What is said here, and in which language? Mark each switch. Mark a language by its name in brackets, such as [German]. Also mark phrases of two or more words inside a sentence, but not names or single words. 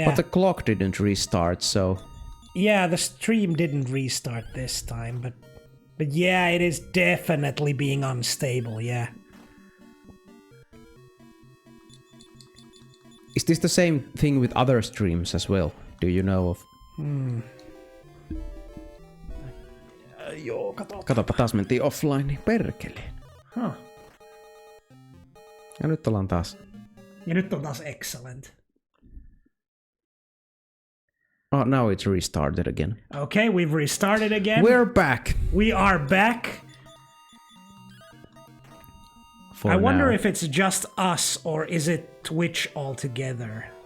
[English] But the clock didn't restart, so Yeah, the stream didn't restart this time, but yeah, it is definitely being unstable, yeah. is this the same thing with other streams as well? Do you know of? [Finnish] Joo, kato. Katsopa, taas mentiin offline, niin perkeleen. Huh. Ja nyt ollaan taas. Ja nyt on taas excellent. [English] Oh, now it's restarted again. Okay, we've restarted again. We're back. We are back. For I wonder now. if it's just us or is it Twitch altogether?